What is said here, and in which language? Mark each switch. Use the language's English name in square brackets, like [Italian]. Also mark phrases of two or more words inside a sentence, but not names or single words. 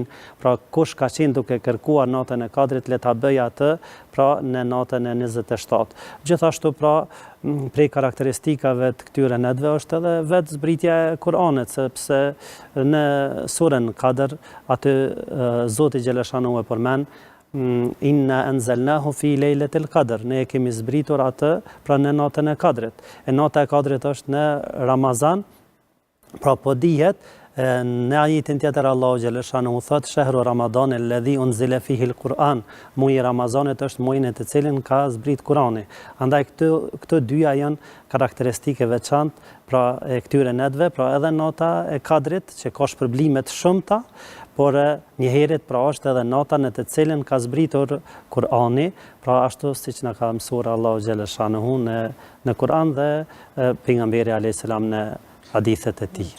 [Albanian] Pra kush ka qenë duke kërkuar natën e Kadrit le ta bëjë atë pra në natën e 27. Gjithashtu pra prej karakteristikave të këtyre netëve është edhe vetë zbritja e Kur'anit, sepse në surën Kadr aty Zoti xhaleshanu e përmend [Arabic] إنا أنزلناه في ليلة القدر, [Albanian] ne kemi zbritur atë pra në natën e Kadrit. E nata e Kadrit është në Ramazan, pra po dihet në ajetin tjetër Allahu xhaleshanu thot [Arabic] شهر رمضان الذي أنزل فيه القرآن, [Albanian] muaji i Ramazanit është muaji në të cilin ka zbrit Kurani. Andaj këto dyja janë karakteristike veçantë pra e këtyre netëve, pra edhe nata e Kadrit që ka shpërblime të shumta, por njëherët pra është edhe nata në të cilën ka zbritur Kurani, pra ashtu siç na ka mësuar Allahu xhaleshanu në Kur'an dhe pejgamberi [Arabic] عليه السلام [Albanian] në hadithet e tij.